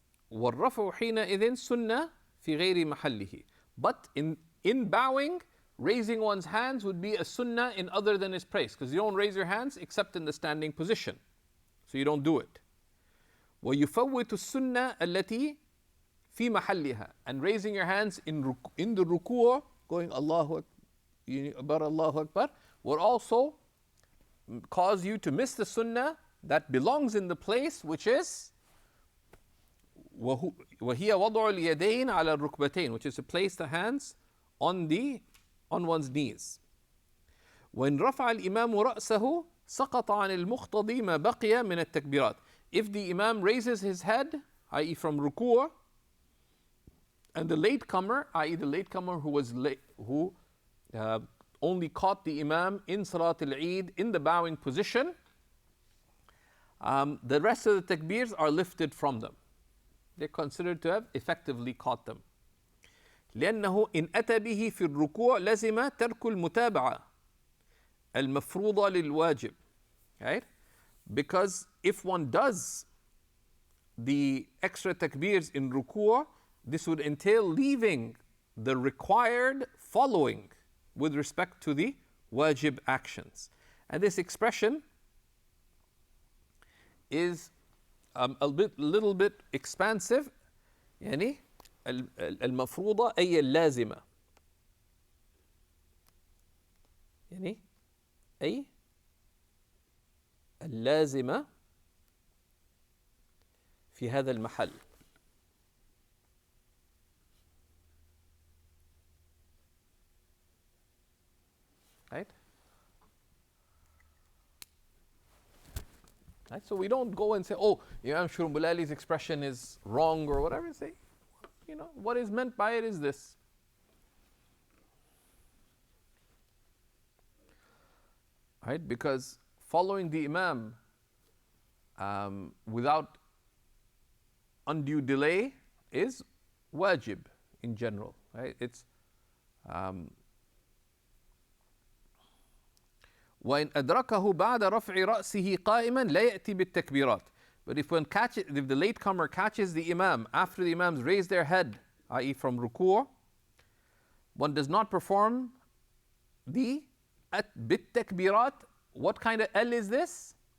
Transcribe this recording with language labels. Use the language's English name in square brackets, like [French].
[Arabic] والرفع حينئذ سنة في غير محله. [English] But in bowing, raising one's hands would be a sunnah in other than his praise, because you don't raise your hands except in the standing position. So you don't do it. [Arabic] ويفوت السنة التي في محلها. [English] And raising your hands in the ruku', going Allahu Akbar, Allahu Akbar, would also cause you to miss the sunnah that belongs in the place, which is [Arabic] وهي وضع اليدين على الركبتين, [English] which is to place the hands on one's knees. [Arabic] وإن رفع الإمام رأسه سقط عن المقتضي ما بقي من التكبيرات. [English] If the Imam raises his head, i.e. from ruku', and the latecomer, i.e. the latecomer who only caught the Imam in Salat al-Eid in the bowing position, the rest of the takbirs are lifted from them. They're considered to have effectively caught them. [Arabic] لأنه إن أتى به في الركوع لزم ترك المتابعة المفروضة للواجب. [English] Right? Because if one does the extra takbirs in ruku', this would entail leaving the required following with respect to the wajib actions. And this expression is little bit expansive. [Arabic] يعني المفروضة أي اللازمة. يعني أي اللازمة في هذا المحل. [English] Right? Right? So we don't go and say, oh, Imam Shurumbalali's expression is wrong or whatever. Say, what is meant by it is this. Right? Because following the Imam without undue delay is wajib in general. Right? [Arabic] It's وإن أدركه بعد رفع رأسه قائما لا يأتي بالتكبيرات. [English] But if the latecomer catches the Imam after the Imams raise their head, i.e. from ruku', one does not perform the بالتكبيرات. What kind of L is this?